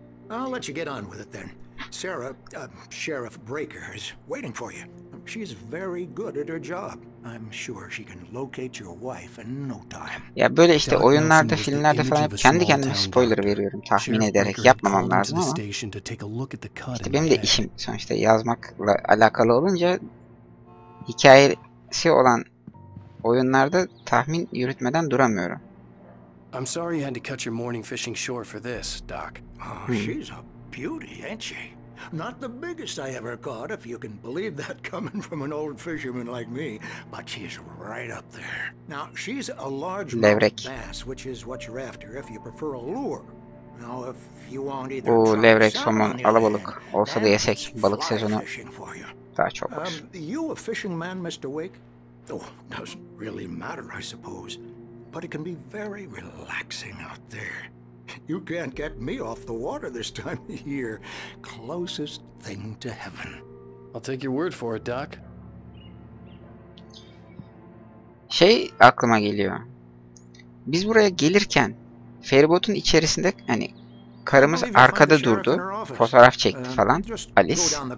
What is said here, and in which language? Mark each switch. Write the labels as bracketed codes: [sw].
[en] I'll let you get on with it then. Sarah, Sheriff Breaker is waiting for you. She's very good at her job. I'm sure she can locate your wife in no time. [tr] Ya böyle işte oyunlarda, filmlerde falan hep kendi kendime spoiler veriyorum tahmin ederek. Yapmamam lazım ama işte benim de işim sonuçta yazmakla alakalı olunca hikayesi olan oyunlarda tahmin yürütmeden duramıyorum. [en] I'm sorry you had to cut your morning fishing short for this, Doc. Oh, she's a beauty, ain't she? Not the biggest I ever caught, if you can believe that coming from an old fisherman like me, but she's right up there. Now, she's a largemouth bass, which is what you're after if you prefer a lure. Now, if you want either [tr] levrek, somon, alabalık olsa da yesek. Balık sezonu daha çok var. [en] You a fishing man, Mr. Wake? Oh, doesn't really matter, I suppose. But it can be very relaxing out there. You can't get me off the water this time of year. Closest thing to heaven. I'll take your word for it, Doc. [tr] Aklıma geliyor. Biz buraya gelirken feribotun içerisinde hani karımız arkada durdu. Fotoğraf çekti falan. Alice.